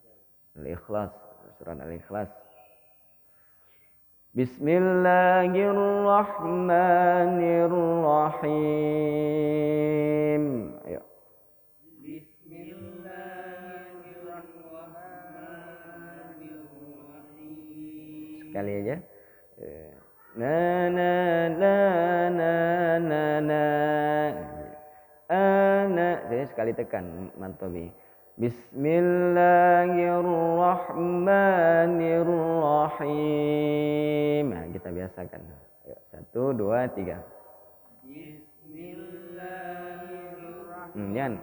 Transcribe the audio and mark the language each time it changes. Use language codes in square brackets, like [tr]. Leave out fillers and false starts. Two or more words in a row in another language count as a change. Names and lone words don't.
[id] Al-Ikhlas, surat Al-Ikhlas. [ar] بسم الله الرحمن الرحيم. [id] Ayo. [ar] بسم الله الرحمن الرحيم. [id] Sekali aja. Na na na na na na. Ana. Saya sekali tekan mantobi. [ar] بسم الله الرحمن الرحيم. [id] Nah, kita biasakan. Ayo, 1, 2, 3. [ar] بسم الله الرحمن الرحيم.